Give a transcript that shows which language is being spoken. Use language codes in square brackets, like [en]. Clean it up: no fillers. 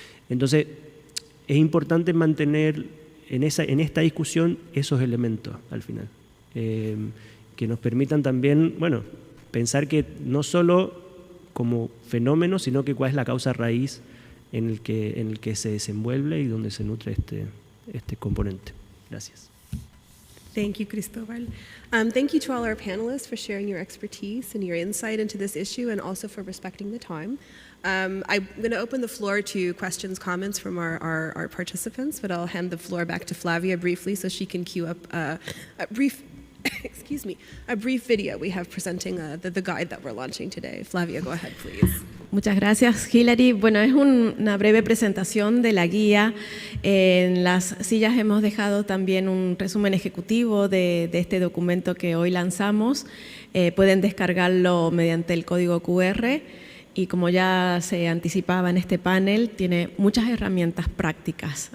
[es] Entonces, es importante mantener en esta discusión esos elementos al final, que nos permitan también, bueno, pensar que no solo como fenómeno, sino que cuál es la causa raíz en el que se desenvuelve y donde se nutre este componente. Gracias. [en] Thank you, Cristóbal. Thank you to all our panelists for sharing your expertise and your insight into this issue, and also for respecting the time. I'm going to open the floor to questions, comments from our participants, but I'll hand the floor back to Flavia briefly so she can queue up a brief a brief video we have presenting the guide that we're launching today. Flavia, go ahead, please. [es] Muchas gracias, Hilary. Bueno, es una breve presentación de la guía. En las sillas hemos dejado también un resumen ejecutivo de este documento que hoy lanzamos. Pueden descargarlo mediante el código QR y, como ya se anticipaba en este panel, tiene muchas herramientas prácticas.